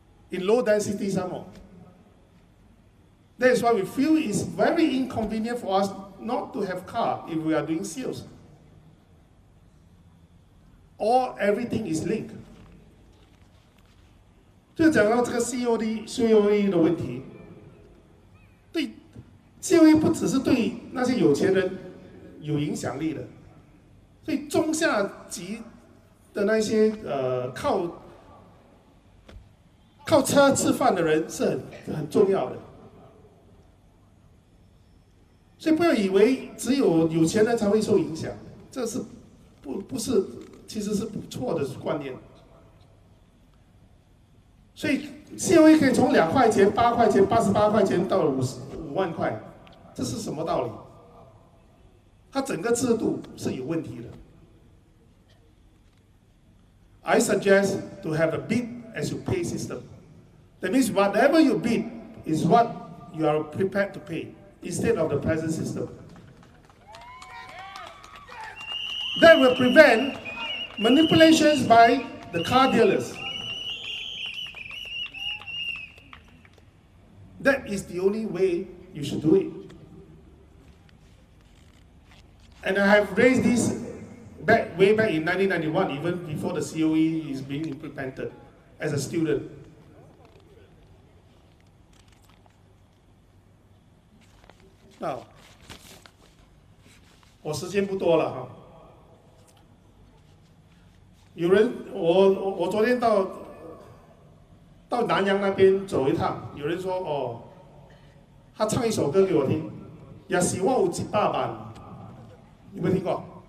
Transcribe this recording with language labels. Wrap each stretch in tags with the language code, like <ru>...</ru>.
<en>In low density some more. That is why we feel it's very inconvenient for us not to have car if we are doing sales. Or everything is linked.</en> <zh>就讲到这个 COE 的问题，对 COE 不只是对那些有钱人有影响力的，对中下级的那些靠车吃饭的人是很重要的。所以不要以为只有有钱人才会受影响，这是不是，其实是不错的观念。所以 COE 可以从2块钱、8块钱、88块钱到5万块，这是什么道理？它整个制度是有问题的。</zh> <en>I suggest to have a bid as you pay system. That means whatever you bid is what you are prepared to pay, instead of the present system. That will prevent manipulations by the car dealers. That is the only way you should do it. And I have raised this way back in 1991, even before the COE is being implemented as a student.</en> <zh>Now, 我时间不多了哈。有人，我昨天到到南洋那边走一趟，有人说哦，他唱一首歌给我听，也是我有100万，有没有听过？</zh>